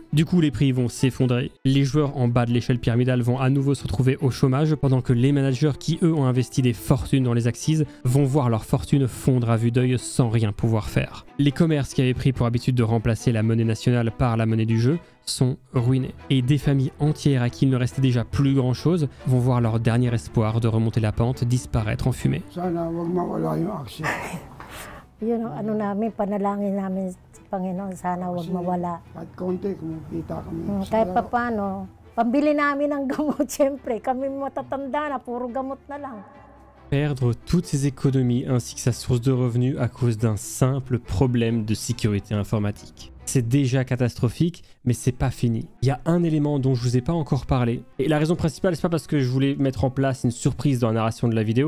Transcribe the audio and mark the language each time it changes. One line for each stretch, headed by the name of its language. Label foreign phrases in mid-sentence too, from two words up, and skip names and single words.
French: Du coup, les prix vont s'effondrer. Les joueurs en bas de l'échelle pyramidale vont à nouveau se retrouver au chômage, pendant que les managers qui, eux, ont investi des fortunes dans les Axies vont voir leur fortune fondre à vue d'œil sans rien pouvoir faire. Les commerces qui avaient pris pour habitude de remplacer la monnaie nationale par la monnaie du jeu sont ruinés. Et des familles entières à qui il ne restait déjà plus grand chose vont voir leur dernier espoir de remonter la pente disparaître en fumée.
Filipino: Yun ang ano namin, panalangin namin sa Panginoon, sana huwag mawala. Kahit paano, pambili namin ng gamot, siyempre, kami matatanda na, puro gamot na lang.
French: Perdre toutes ses économies ainsi que sa source de revenus à cause d'un simple problème de sécurité informatique. C'est déjà catastrophique, mais c'est pas fini. Il y a un élément dont je vous ai pas encore parlé. Et la raison principale, c'est pas parce que je voulais mettre en place une surprise dans la narration de la vidéo.